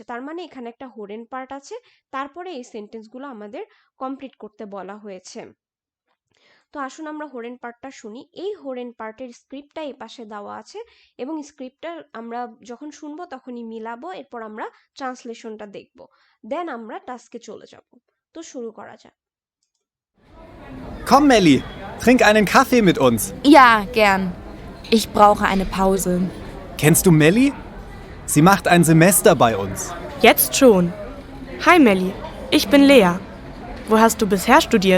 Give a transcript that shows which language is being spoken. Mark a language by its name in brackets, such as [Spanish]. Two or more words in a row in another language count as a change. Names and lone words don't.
[Bangla] তার মানে এখানে একটা হোরেন পার্ট আছে, তারপরে এই সেন্টেন্সগুলো আমাদের কমপ্লিট করতে বলা হয়েছে। তো আসুন আমরা হোরেন পার্টটা শুনি। এই হোরেন পার্টের স্ক্রিপ্টটা এই পাশে দেওয়া আছে এবং স্ক্রিপ্টটা আমরা যখন শুনবো তখনই মিলাবো, এরপর আমরা ট্রান্সলেশনটা দেখব, দেন আমরা টাস্কে চলে যাব। তো শুরু করা যাক। [German] Komm, Melli, trink einen Kaffee mit uns. Ja, gern. Ich brauche eine Pause. Kennst du Melli? Sie macht ein Semester bei uns. Jetzt schon. Hi Melli, ich bin Lea. Wo hast du bisher studiert?